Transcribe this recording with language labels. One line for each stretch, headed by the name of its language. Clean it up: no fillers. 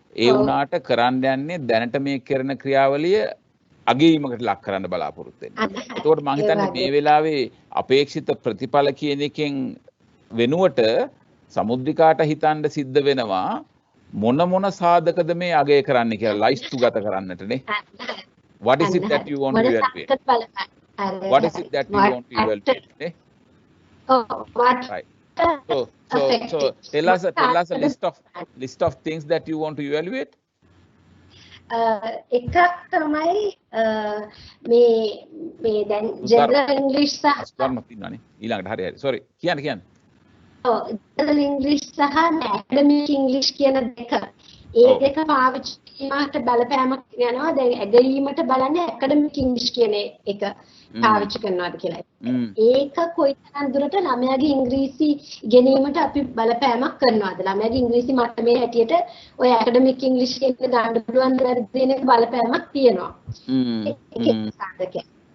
Sinhala: ඒ වුණාට කරන්න යන්නේ දැනට මේ කරන ක්‍රියාවලිය අගීමකට ලක් කරන්න බලාපොරොත්තු වෙනවා. එතකොට මම හිතන්නේ මේ වෙලාවේ අපේක්ෂිත ප්‍රතිඵල කියන එකෙන් වෙනුවට සමුද්‍රිකාට හිතන්න සිද්ධ වෙනවා මොන සාධකද මේ අගය කරන්න කියලා ලයිස්තුගත කරන්නටනේ.
English: What is it that you want to evaluate? What is it that you want to evaluate? Right. So tell us a list of things that you want to evaluate.
Sinhala: එකක් තමයි මේ දැන් general english සහ ස්වර්ණත් ඉන්නනේ ඊළඟට හරි sorry කියන්න
English: general english
Sinhala: සහ
English: academic english
Sinhala: කියන දෙක ඒ දෙක පාවිච්චි කිරීමට බලපෑමක් යනවා. දැන් ඇගීමට බලන්නේ ඇකඩමික් ඉංග්‍රීසි කියන එක පාවිච්චි කරනවාද කියලා. ඒක කොයිතරම් දුරට ළමයාගේ ඉංග්‍රීසි ඉගෙනීමට අපි බලපෑමක් කරනවාද? ළමයාගේ ඉංග්‍රීසි මට්ටමේ හැටියට ඔය ඇකඩමික් ඉංග්‍රීසි කියන ගන්න පුළුවන් දෙන එක බලපෑමක් තියෙනවා. ඒක සාධකයක්.